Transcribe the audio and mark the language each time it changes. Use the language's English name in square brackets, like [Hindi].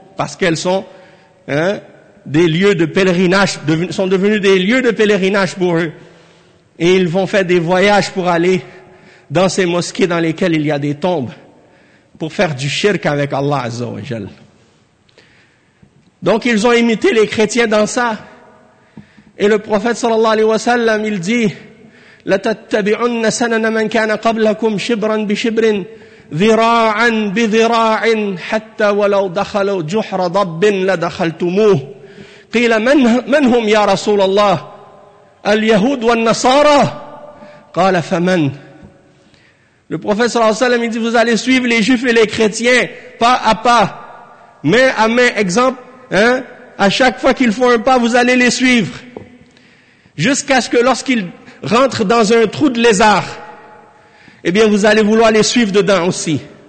[French] Parce qu'elles sont des lieux de pèlerinage, sont devenus des lieux de pèlerinage pour eux. Et ils vont faire des voyages pour aller dans ces mosquées dans lesquelles il y a des tombes, pour faire du shirk avec Allah Azza wa Jal. Donc ils ont imité les chrétiens dans ça. Et le prophète sallallahu alayhi wa sallam, il dit, [Arabic] « لَتَتَّبِعُنَّ سَنَنَ مَنْ كَانَ قَبْلَكُمْ شِبْرًا بِشِبْرٍ » ذراعا بذراع حتى ولو دخلوا جحر ضب لدخلتموه قيل من هم يا رسول الله اليهود والنصارى قال فمن. [French] Le prophète sallallahu alayhi wa sallam dit, vous allez suivre les juifs et les chrétiens pas à pas, main à main, exemple, à chaque fois qu'ils font un pas, vous allez les suivre jusqu'à ce que lorsqu'ils rentrent dans un trou de lézard, eh bien, vous allez vouloir les suivre dedans aussi.